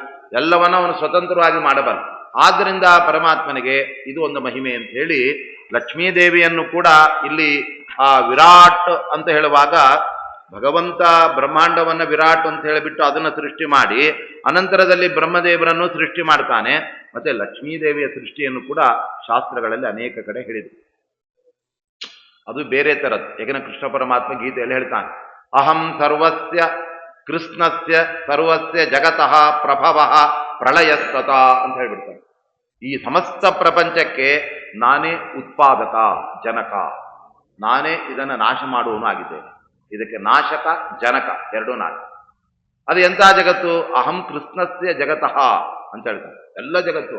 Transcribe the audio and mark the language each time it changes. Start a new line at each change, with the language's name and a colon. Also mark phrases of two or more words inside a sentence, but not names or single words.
Kannada: ಎಲ್ಲವನ್ನ ಅವನು ಸ್ವತಂತ್ರವಾಗಿ ಮಾಡಬಲ್ಲ. ಆದ್ದರಿಂದ ಪರಮಾತ್ಮನಿಗೆ ಇದು ಒಂದು ಮಹಿಮೆ ಅಂತ ಹೇಳಿ ಲಕ್ಷ್ಮೀದೇವಿಯನ್ನು ಕೂಡ ಇಲ್ಲಿ ಆ ವಿರಾಟ್ ಅಂತ ಹೇಳುವಾಗ ಭಗವಂತ ಬ್ರಹ್ಮಾಂಡವನ್ನ ವಿರಾಟ್ ಅಂತ ಹೇಳಿಬಿಟ್ಟು ಅದನ್ನು ಸೃಷ್ಟಿ ಮಾಡಿ ಅನಂತರದಲ್ಲಿ ಬ್ರಹ್ಮದೇವರನ್ನು ಸೃಷ್ಟಿ ಮಾಡ್ತಾನೆ. ಮತ್ತೆ ಲಕ್ಷ್ಮೀದೇವಿಯ ಸೃಷ್ಟಿಯನ್ನು ಕೂಡ ಶಾಸ್ತ್ರಗಳಲ್ಲಿ ಅನೇಕ ಕಡೆ ಹೇಳಿದೆ. ಅದು ಬೇರೆ ತರದ್ದು. ಯಾಕಂದ್ರೆ ಕೃಷ್ಣ ಪರಮಾತ್ಮ ಗೀತೆಯಲ್ಲಿ ಹೇಳ್ತಾನೆ,
Sanskrit: ಅಹಂ ಸರ್ವಸ್ಯ ಕೃಷ್ಣಸ್ಯ ಸರ್ವಸ್ಯ ಜಗತಃ ಪ್ರಭವ ಪ್ರಳಯಸ್ತತ
Kannada: ಅಂತ ಹೇಳ್ಬಿಡ್ತಾನೆ. ಈ ಸಮಸ್ತ ಪ್ರಪಂಚಕ್ಕೆ ನಾನೇ ಉತ್ಪಾದಕ ಜನಕ, ನಾನೇ ಇದನ್ನು ನಾಶ ಮಾಡುವನು ಆಗಿದ್ದೇನೆ. ಇದಕ್ಕೆ ನಾಶಕ ಜನಕ ಎರಡೂ ನಾನು. ಅದು ಎಂಥ ಜಗತ್ತು?
Sanskrit: ಅಹಂ ಕೃಷ್ಣಸ್ಯ ಜಗತಃ
Kannada: ಅಂತ ಹೇಳ್ತಾರೆ. ಎಲ್ಲ ಜಗತ್ತು.